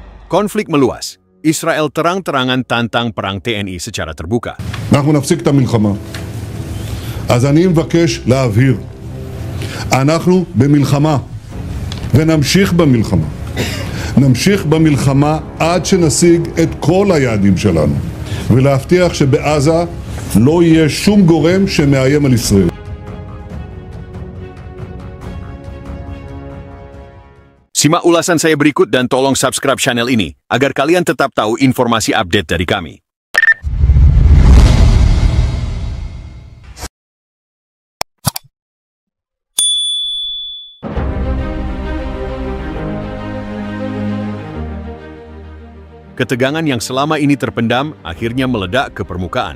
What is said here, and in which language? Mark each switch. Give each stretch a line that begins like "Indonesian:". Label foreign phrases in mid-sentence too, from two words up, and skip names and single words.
Indonesian: Konflik meluas. Israel terang-terangan tantang perang TNI secara terbuka.
Hebrew: אנחנו נפסיק את המלחמה. אז אני מבקש להבהיר, אנחנו במלחמה ונמשיך במלחמה. נמשיך במלחמה עד שנשיג את כל היעדים שלנו, ולהבטיח שבעזה לא יהיה שום גורם שמאיים על ישראל.
Indonesian: Simak ulasan saya berikut dan tolong
English: subscribe channel
Indonesian: ini agar kalian tetap tahu informasi update dari kami. Ketegangan yang selama ini terpendam akhirnya meledak ke permukaan.